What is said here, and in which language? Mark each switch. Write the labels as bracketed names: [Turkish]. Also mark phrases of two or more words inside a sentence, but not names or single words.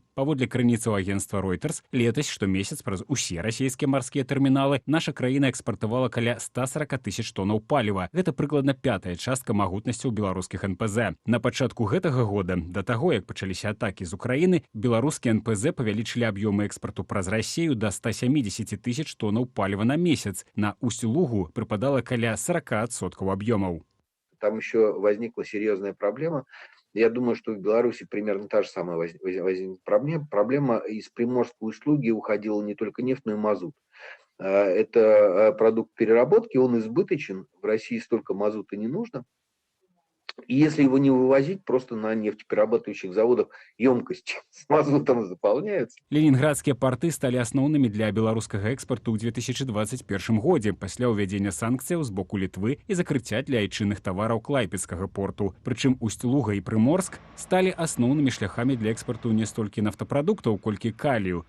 [Belarusian] Паводле крыніцаў агенцтва Reuters, летась штомесяц праз усе расійскія марскія тэрміналы наша краіна экспартавала каля 140 тысяч тонаў паліва. Гэта прыкладна 5-я частка магутнасцяў беларускіх НПЗ. На пачатку гэтага года, да таго, як пачаліся атакі з Украіны, беларускія НПЗ павялічылі аб'ёмы экспарту праз Расію да 170 тысяч тонаў паліва на месяц. [Russian] На Усть-Лугу припадало каля 40% объемов. Там еще возникла серьезная проблема. Я думаю, что в Беларуси примерно та же самая возникла проблема. Проблема из Приморской Усть-Луги уходила не только нефть, но и мазут. Это продукт переработки, он избыточен. В России столько мазута не нужно. И если его не вывозить, просто на нефтеперерабатывающих заводах емкости с мазутом заполняются. [Belarusian] Ленінградскія порты сталі асноўнымі для беларускага экспарту ў 2021 годзе пасля ўвядзення санкцыяў з боку Літвы і закрыцця для айчынных тавараў Клайпедскага порту. Прычым Усть-Луга і Прыморск сталі асноўнымі шляхамі для экспарту не столькі нафтапрадуктаў, колькі калію.